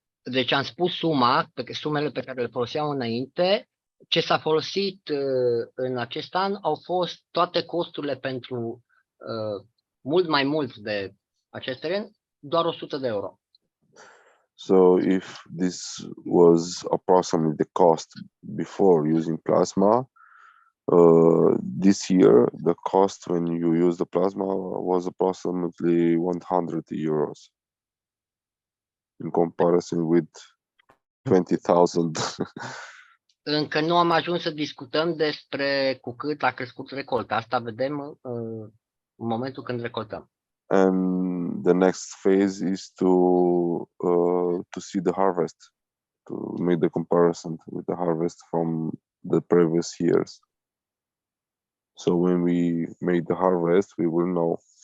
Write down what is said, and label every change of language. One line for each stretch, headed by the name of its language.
Romanian: Deci am spus sumele pe care le foloseam înainte. Ce s-a folosit în acest an au fost toate costurile pentru mult mai mult de acest teren, doar 100 de euro.
English: So if this was approximately the cost before using plasma, this year the cost when you use the plasma was approximately 100 euros in comparison with 20,000.
Romanian: Încă nu am ajuns să discutăm despre cu cât a crescut recolta. Asta vedem în momentul când recoltăm.
English: And the next phase is to see the harvest, to make the comparison with the harvest from the previous years. So when we make the harvest, we will know.